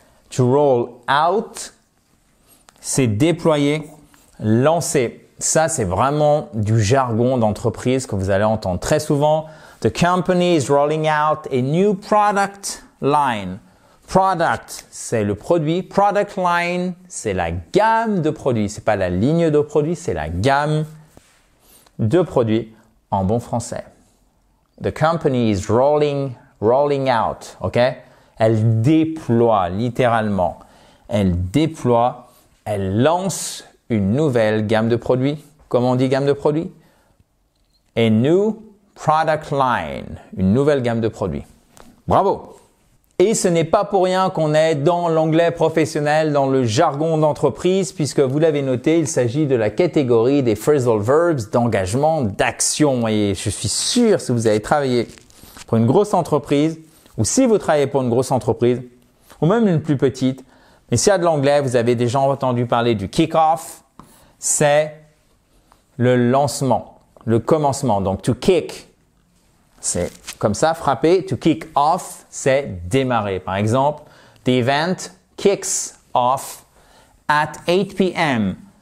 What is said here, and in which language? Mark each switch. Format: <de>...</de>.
<en>To roll out,</en> <fr>c'est déployer, lancer. ça c'est vraiment du jargon d'entreprise que vous allez entendre très souvent.</fr> <en>The company is rolling out a new product line.</en> <fr>Product, c'est le produit. Product line, c'est la gamme de produits. C'est pas la ligne de produits, c'est la gamme de produits en bon français.</fr> <en>The company is rolling out, ok?</en> <fr>Elle déploie littéralement. Elle déploie, elle lance une nouvelle gamme de produits. Comment on dit gamme de produits?</fr> <en>A new product line,</en> <fr>une nouvelle gamme de produits. Bravo! Et ce n'est pas pour rien qu'on est dans l'anglais professionnel, dans le jargon d'entreprise, puisque vous l'avez noté, il s'agit de la catégorie des phrasal verbs d'engagement, d'action. Et je suis sûr, si vous avez travaillé pour une grosse entreprise, ou si vous travaillez pour une grosse entreprise, ou même une plus petite, mais s'il y a de l'anglais, vous avez déjà entendu parler du kick-off, c'est le lancement, le commencement. Donc,</fr> <en>to kick,</en> <fr>c'est comme ça, frapper.</fr> <en>To kick off,</en> <fr>c'est démarrer. Par exemple,</fr> <en>the event kicks off at 8 p.m.</en>